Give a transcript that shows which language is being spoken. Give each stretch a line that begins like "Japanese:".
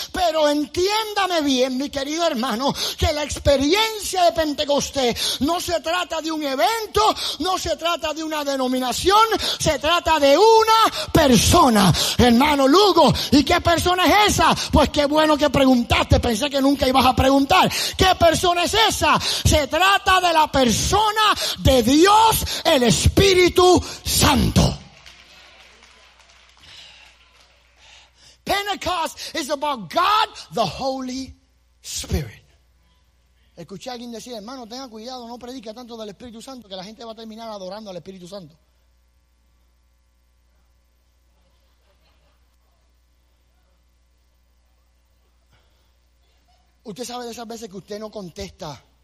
Spanish: Pero entiéndame bien, mi querido hermano, que la experiencia de Pentecostés no se trata de un evento, no se trata de una denominación, se trata de una persona. Hermano Lugo, ¿y qué persona es esa? Pues qué bueno que preguntaste, pensé que nunca ibas a preguntar. ¿Qué persona es esa? Se trata de la persona de Dios, el Espíritu Santo.
English: Pentecost is about God, the Holy Spirit.
Spanish: Escuché a alguien decir, hermano, tenga cuidado, no predique tanto del Espíritu Santo, que la gente va a terminar adorando al Espíritu Santo. ¿Usted sabe de esas veces que usted no contesta